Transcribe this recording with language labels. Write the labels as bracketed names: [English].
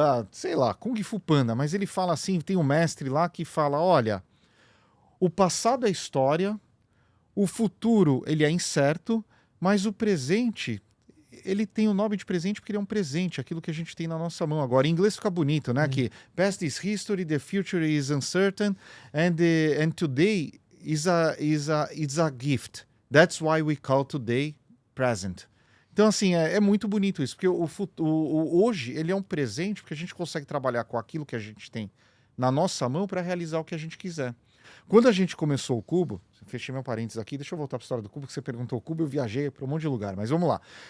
[Portuguese] Sei lá, Kung Fu Panda. Mas ele fala assim, tem um mestre lá que fala, olha, o passado é história, o futuro ele é incerto, mas o presente... ele tem o nome de presente porque ele é um presente, aquilo que a gente tem na nossa mão agora. Em inglês fica bonito, né? [English] Que past is history, the future is uncertain, and today is a gift. That's why we call today present. [Portuguese] Então, assim, é muito bonito isso, porque hoje ele é um presente porque a gente consegue trabalhar com aquilo que a gente tem na nossa mão para realizar o que a gente quiser. Quando a gente começou o Cubo, fechei meu parênteses aqui, deixa eu voltar para a história do Cubo, que você perguntou o Cubo, eu viajei para um monte de lugar, mas vamos lá.